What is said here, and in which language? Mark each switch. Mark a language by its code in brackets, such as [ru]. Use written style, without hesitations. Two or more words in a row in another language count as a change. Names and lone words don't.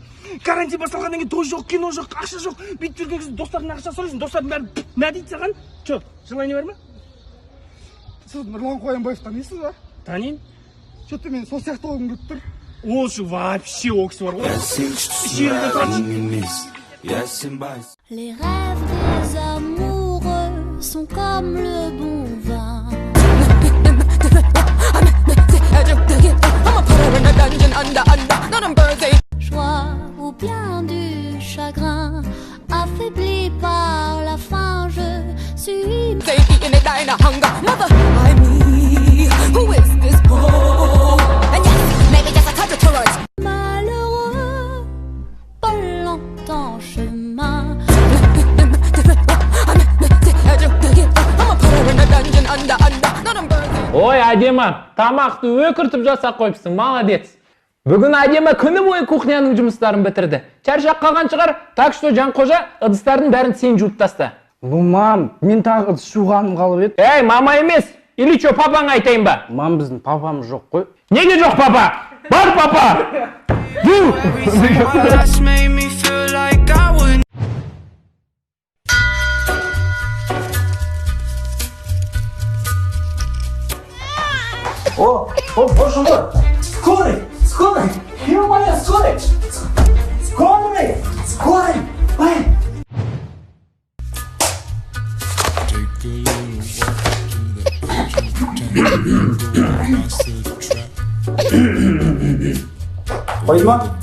[kk] Карантин басталғаннан кейін той жоқ, кино жоқ, ақша жоқ, бүйтіп жүрген кезде достарыңнан ақша сұрайсың, достардың бәрі мә дейді саған. Че, желание бар ма? Сіз Нұрлан Қоянбаев танисыз ба? Танин? Че-то мен сол сияқты болғым келіп тұр. Ол үшін вообще ол кісі бар ғой. Жерде тұрады. [fr] Les rêves des amoureux sont comme le bon vin. Joie ou bien du chagrin, affaibli par la faim, je suis malheureux, pas longtemps chemin. [kk] Ой, әдемі, тамақты өкіртіп жасап қойыпсың, молодец. Бүгін әдемі күні бойы кухняның жұмыстарын бітірді. Шаршап қалған шығар, [ru] так что [kk] Жанқожа ыдыстардың бәрін сен жуып таста. Мам, мен тағы ыдыс жуғаным қалып еді. Ей, мама емес, [ru] или что, [kk] папаң айтайын ба? Мам, біздің папамыз жоқ қой. Неге жоқ папа? Бар папа! [ru] О, боже мой! Скорый! Скорый! Ё-моё, скорый! Скорый! Скорый! Ай! [kk] Қойды ма?